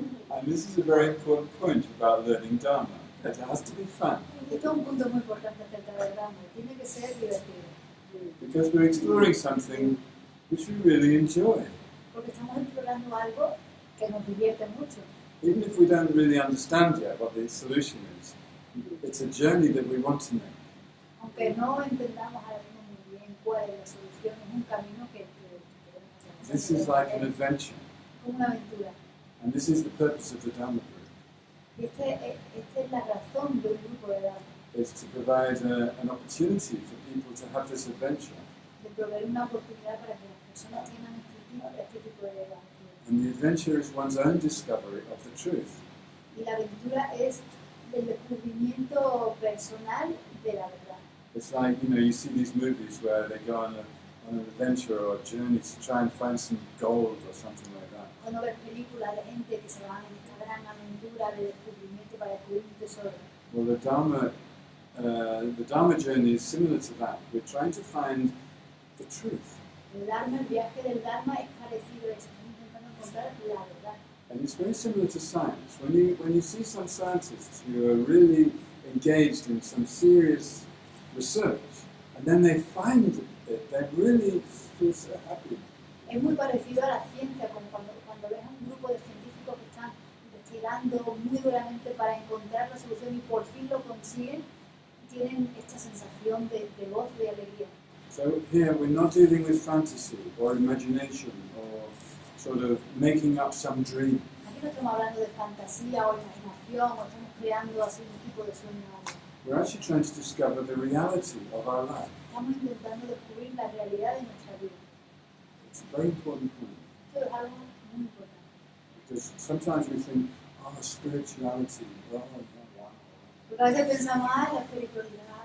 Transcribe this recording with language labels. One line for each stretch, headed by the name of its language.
English: And this is a very important point about learning Dharma. It has to be fun.
Spanish: Esto es un punto muy importante acerca del Dharma. Tiene que ser divertido.
English: Because we're exploring something which we really enjoy.
Spanish: Porque estamos explorando algo que nos divierte mucho.
English: Even if we don't really understand yet what the solution is, it's a journey that we want to make.
Spanish: Aunque no entendamos ahora mismo muy bien cuál es la solución, es un camino que queremos hacer.
English: This is like an adventure.
Spanish: Como una aventura.
English: And this is the purpose of the Dharma group.
Spanish: Y esta es la razón de un grupo de Dharma.
English: Is to provide an opportunity for people to have this adventure.
Spanish: De proveer una oportunidad para que las personas tengan este tipo de aventura.
English: And the adventure is one's own discovery of the truth.
Spanish: Y la aventura es el descubrimiento personal de la verdad.
English: It's like, you know, you see these movies where they go on on an adventure or a journey to try and find some gold or something like that.
Spanish: Cuando ves películas de gente que se van en esta gran aventura de descubrimiento para descubrir un tesoro.
English: Well, the Dharma journey is similar to that. We're trying to find the truth.
Spanish: El Dharma, el viaje del Dharma es parecido a eso. Estamos intentando encontrar la verdad.
English: And it's very similar to science. When you see some scientists who are really engaged in some serious research, and then they find it, they really feel so happy.
Spanish: Es muy parecido a la ciencia, como cuando ves a un grupo de científicos que están investigando muy duramente para encontrar la solución y por fin lo consiguen, tienen esta sensación de gozo y alegría.
English: So here we're not dealing with fantasy or imagination or sort of making up some dream.
Spanish: Aquí no estamos hablando de fantasía o imaginación o estamos creando así un tipo de sueño.
English: We're actually trying to discover the reality of our life.
Spanish: Estamos intentando descubrir la realidad de nuestra vida.
English: It's a very important point.
Spanish: Esto es algo muy importante.
English: Because sometimes we think, oh, spirituality, wow.
Spanish: Porque a veces pensamos, la espiritualidad.